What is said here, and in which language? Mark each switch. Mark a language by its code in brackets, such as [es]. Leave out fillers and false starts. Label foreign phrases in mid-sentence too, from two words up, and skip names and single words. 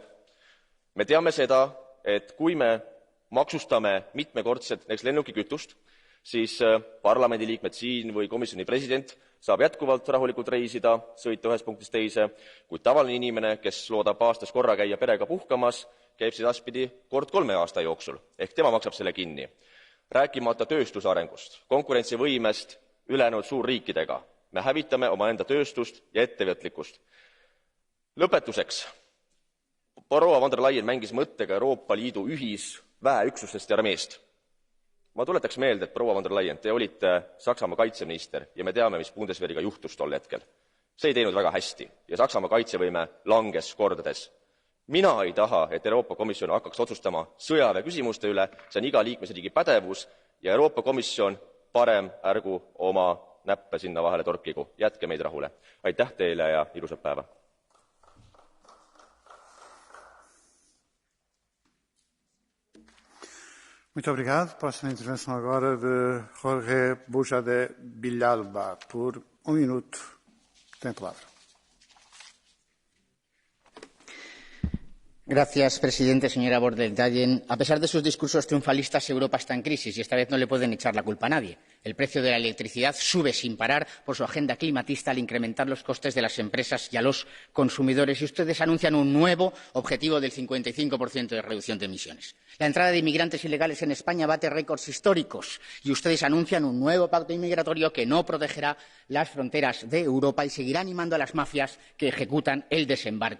[et] Me teame seda, et kui me maksustame mitmekordset näiteks lennukikütust, siis parlamendiliikmed siin või komisjoni president saab jätkuvalt rahulikult reisida, sõita ühest punktist teise, kuid tavaline inimene, kes loodab aastas korra käia perega puhkamas, käib siis edaspidi kord 3 aasta jooksul, ehk tema maksab selle kinni. Rääkimata tööstuse arengust, konkurentsivõimest ülejäänud suurriikidega. Me hävitame omaenda tööstust ja ettevõtlikkust. Lõpetuseks. Proua von der Leyen mängis mõttega Euroopa Liidu ühisväeüksustest ja armeest. Ma tuletaks meelde, et proua von der Leyen, te olite Saksamaa kaitseminister ja me teame, mis Bundeswehriga juhtus tol hetkel. See ei teinud väga hästi ja Saksamaa kaitsevõime langes kordades. Mina ei taha, et Euroopa Komisjon hakkaks otsustama sõjaväe küsimuste üle, see on iga liikmesriigi pädevus ja Euroopa Komisjon parem ärgu oma näppe sinna vahele torkigu. Jätke meid rahule. Aitäh teile ja ilusat päeva. [pt] Muito obrigado. Próxima intervenção agora de Jorge Buja de Villalba. Por 1 minuto, tem a palavra. [es] Gracias, presidente. Señora von der Leyen, a pesar de sus discursos triunfalistas, Europa está en crisis y esta vez no le pueden echar la culpa a nadie. El precio de la electricidad sube sin parar por su agenda climatista al incrementar los costes de las empresas y a los consumidores. Y ustedes anuncian un nuevo objetivo del 55% de reducción de emisiones. La entrada de inmigrantes ilegales en España bate récords históricos y ustedes anuncian un nuevo pacto inmigratorio que no protegerá las fronteras de Europa y seguirá animando a las mafias que ejecutan el desembarco.